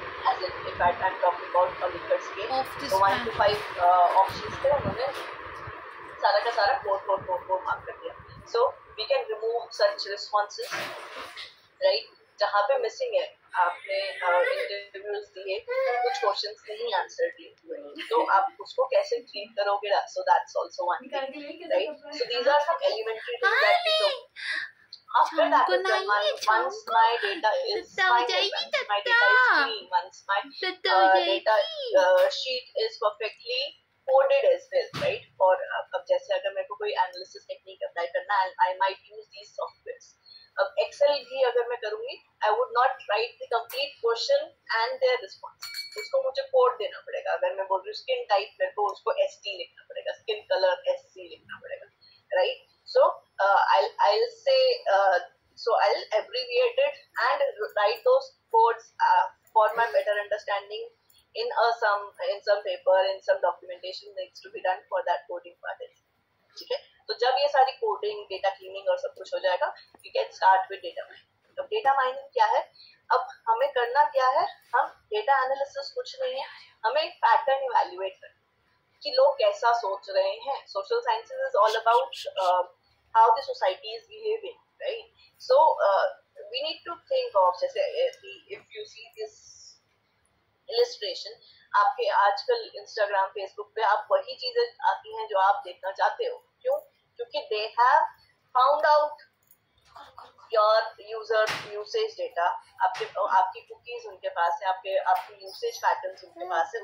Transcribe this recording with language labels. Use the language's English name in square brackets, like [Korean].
[English] As in fact I'm talking about a Likert scale, so 1 to 5 options [Hindi] थे, उन्होंने सारा का सारा 4 मार्क कर दिया। [English] So we can remove such responses, right? [Hindi] जहाँ पे मिसिंग है, आपने इंटरव्यूज दिए, कुछ क्वेश्चंस नहीं आंसर दिए, तो आप उसको कैसे ट्रीट करोगे? [English] So that's also one thing, right? So these are some elementary things that we do. After that, once my data is final, once my data is clean, once my data sheet is perfectly coded as well, right? [Hindi] और अब जैसे अगर मेरे को कोई analysis technique apply करना है, [English] I might use these softwares. [Hindi] अब एक्सेल भी अगर मैं करूंगी, [English] I would not write the complete question and their response. [Hindi] उसको मुझे कोड देना पड़ेगा. अगर मैं बोल रही हूँ स्किन टाइप, मेरे को उसको ST लिखना पड़ेगा, स्किन कलर SC लिखना पड़ेगा, right? [English] So I'll say so I'll abbreviate it and write those codes for my better understanding in some paper, in some documentation needs to be done for that coding part. [Hindi] ठीक है, तो जब ये सारी coding, data cleaning और सब कुछ हो जाएगा, [English] we can start with data mining. [Hindi] तो डेटा माइनिंग क्या है? अब हमें करना क्या है? हम डेटा एनालिसिस कुछ नहीं है, हमें पैटर्न इवैल्यूएट करना कि लोग कैसा सोच रहे हैं. [English] Social sciences is all about how the society is behaving, right? So we need to think of, [Hindi] जैसे [English] if you see this illustration, [Hindi] आपके आजकल इंस्टाग्राम, फेसबुक पे आप वही चीजें आती हैं जो आप देखना चाहते हो. क्यों? क्योंकि [English] they have found out your user usage data, [Hindi] आपकी कुकीज उनके पास है, आपकी यूसेज पैटर्न्स उनके पास है.